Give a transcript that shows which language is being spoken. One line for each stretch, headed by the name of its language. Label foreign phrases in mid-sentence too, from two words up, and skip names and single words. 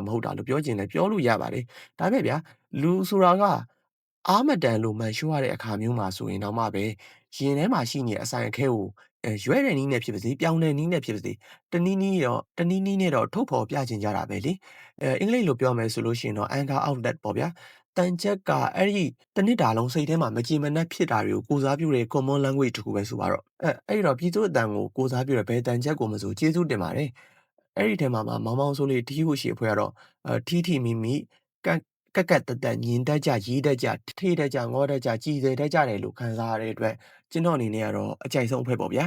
Burmese: မဟုတ်တာလို့ပြောချင်လည်းပြောလို့ရပါတယ်။ဒါပေမဲ့ဗျာလူဆိုတာကအားမတန်လို့မှန်ရှိုးရတဲ့အခါမျိုးမှာဆိုရင်တော့မှပဲရင်ထဲမှာရှိနေတဲ့အဆိုင်အခဲကိုရွဲတဲ့နည်းနဲ့ဖြစ်ပါစေ ပြောင်းတဲ့နည်းနဲ့ဖြစ်ပါစေတနည်းနည်းနဲ့တော့ထုတ်ဖော်ပြချင်ကြတာပဲလေအင်္ဂလိပ်လိုပြောမယ်ဆိုလို့ရှိရင်တော့
English: anger outlet
Burmese: ပေါ့ဗျာတန်ချက်ကအဲ့ဒီတနစ်တာလုံးစိတ်ထဲမှာမကြည်မနှက်ဖြစ်တာတွေကိုကိုစားပြုတဲ့
English: common language
Burmese: တခုပဲဆိုပါတော့အဲ့တော့ပြည်သူအတန်ကိုကိုစားပြုတဲ့ဘယ်တန်ချက်ကိုမဆိုကျေးဇူးတင်ပါတယ်အဲ့ဒီထဲမှာမောင်မောင်ဆိုလေးတီးဖို့ရှိအဖွဲ့ကတော့ထီမီမီကက်တက်ညင်တက်ကြရေးတက်ကြထေးတက်ကြငေါတက်ကြကြည်စေတက်ကြတယ်လို့ခံစားရတဲ့အတွက်ကျွန်တော်အနေနဲ့ကတော့အကြိုက်ဆုံးအဖွဲ့ပေါ့ဗျာ